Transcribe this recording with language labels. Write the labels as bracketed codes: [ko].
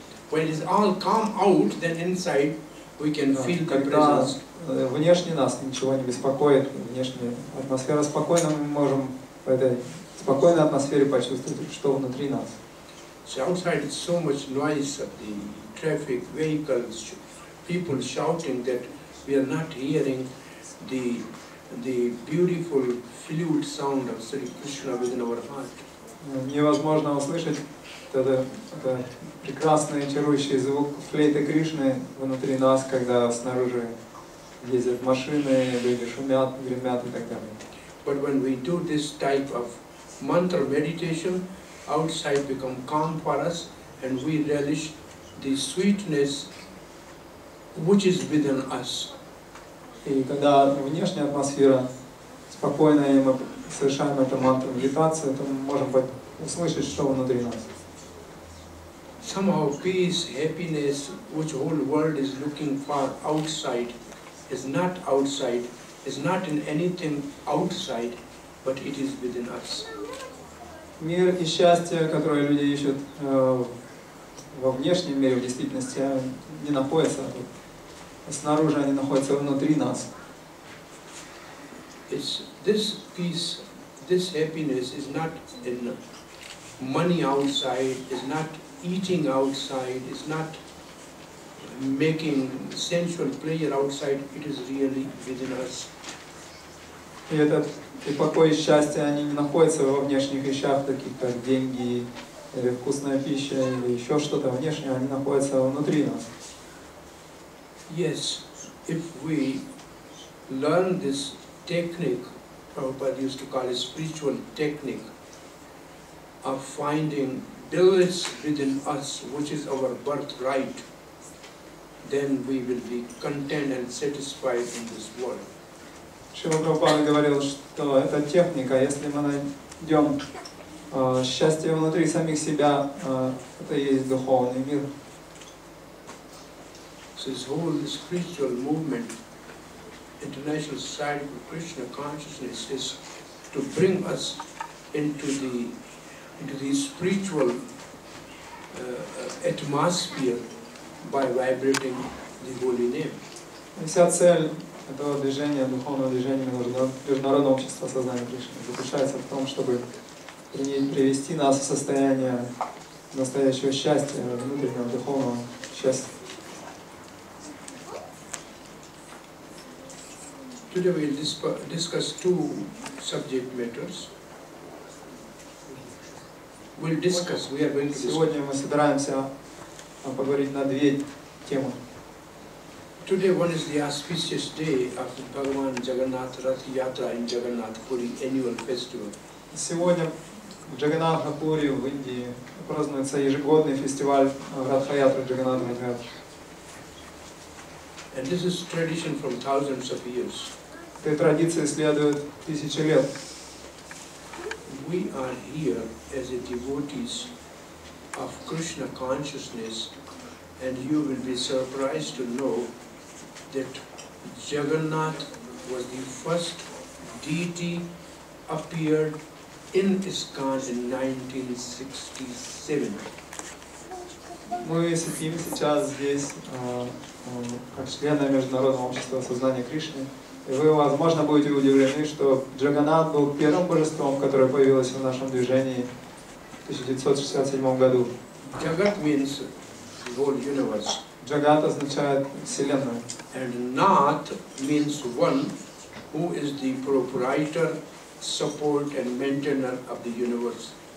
[en] When it is all calm out, then inside we can feel the [ru] Когда [en] presence. [ru] внешне нас ничего не беспокоит, внешняя атмосфера спокойна, мы можем в этой спокойной атмосфере почувствовать, что внутри нас. [en] So outside is so much noise of the traffic, vehicles, people shouting that we are not hearing the beautiful flute sound of Sri Krishna within our heart. [ru] Невозможно услышать этот прекрасный, чарующий звук флейты Кришны внутри нас, когда снаружи ездят машины, люди шумят, гремят и так далее. [en] But when we do this type of mantra meditation, outside become calm for us, and we relish the sweetness which is within us. [ru] И когда внешняя атмосфера спокойная, и мы совершаем эту мантру медитацию, то мы можем услышать, что внутри нас. [en] Somehow peace, happiness, which whole world is looking for outside, is not outside, is not in anything outside, but it is within us. [ru] Мир и счастье, которое люди ищут во внешнем мире, в действительности не находятся тут. Снаружи они находятся внутри нас. [en] This peace, this happiness is not in money outside, is not eating outside, is not making sensual pleasure outside, it is really within us. [ru] И этот и покой и счастье, они не находятся во внешних вещах, таких как деньги, или вкусная пища, или еще что-то внешнее, они находятся внутри нас. [en] Yes, if we learn this technique, Prabhupada used to call it spiritual technique, of finding bliss within us, which is our birthright, then we will be content and satisfied in this world. [ru] Шрила Прабхупада говорил, что это техника, если мы найдем счастье внутри самих себя, это и есть духовный мир. [en] So this whole spiritual movement, International Society for Krishna Consciousness, is to bring us into the spiritual atmosphere by vibrating the holy name. [ru] Вся цель этого движения, духовного движения Международного общества сознания Кришны заключается в том, чтобы привести нас в состояние настоящего счастья, внутреннего духовного счастья. [en] Today we will discuss two subject matters. We are going to discuss. [ru] Сегодня мы собираемся поговорить на две темы. [en] Today one is the auspicious day of Bhagavan Jagannath Rath Yatra in Jagannath Puri annual festival. [ru] Сегодня в Джаганнатхапури в Индии празднуется ежегодный фестиваль Радха-ятры Джаганнатха. [en] And this is tradition from thousands of years. [ru] Этой традиции следует тысячи лет. [en] We are here as a devotees of Krishna consciousness, and you will be surprised to know that Jagannath was the first deity appeared in ISKCON in 1967. [ru] Мы сидим сейчас здесь как члены Международного общества сознания Кришны. И вы, возможно, будете удивлены, что Джаганнат был первым божеством, которое появилось в нашем движении в 1967 году. [en] Jagat means the whole universe. [ru] Джагат означает Вселенную. [en] And Nath means one who is the proprietor, support and maintainer of the universe.